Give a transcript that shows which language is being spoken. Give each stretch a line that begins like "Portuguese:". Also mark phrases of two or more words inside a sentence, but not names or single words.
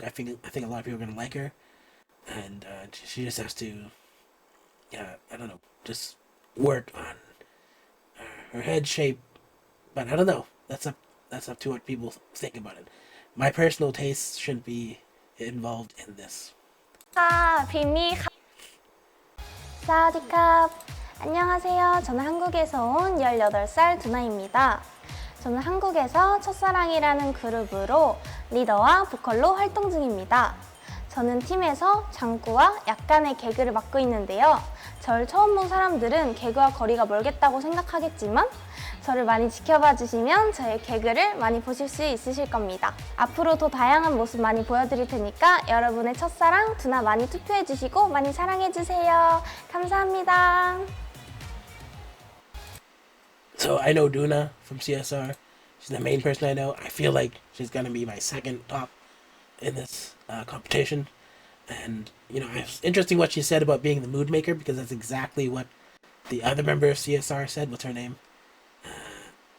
English: I think a lot of people are gonna like her, and she just has to, I don't know, just work on her head shape. But I don't know. That's up to what people think about it. My personal taste shouldn't be involved in this.
Thai: ค่ะพริมมี่ค่ะ สวัสดีครับ 안녕하세요.
Korean: 저는 한국에서 온 18살 두나입니다. 저는 한국에서 첫사랑이라는 그룹으로 리더와 보컬로 활동 중입니다. 저는 팀에서 장구와 약간의 개그를 맡고 있는데요. 저를 처음 본 사람들은 개그와 거리가 멀겠다고 생각하겠지만 저를 많이 지켜봐 주시면 저의 개그를 많이 보실 수 있으실 겁니다. 앞으로 더 다양한 모습 많이 보여드릴 테니까 여러분의 첫사랑 두나 많이 투표해 주시고 많이 사랑해 주세요. 감사합니다.
English: So I know Duna from CSR. She's the main person I know. I feel like she's gonna be my second top in this competition. And you know, it's interesting what she said about being the mood maker because that's exactly what the other member of CSR said.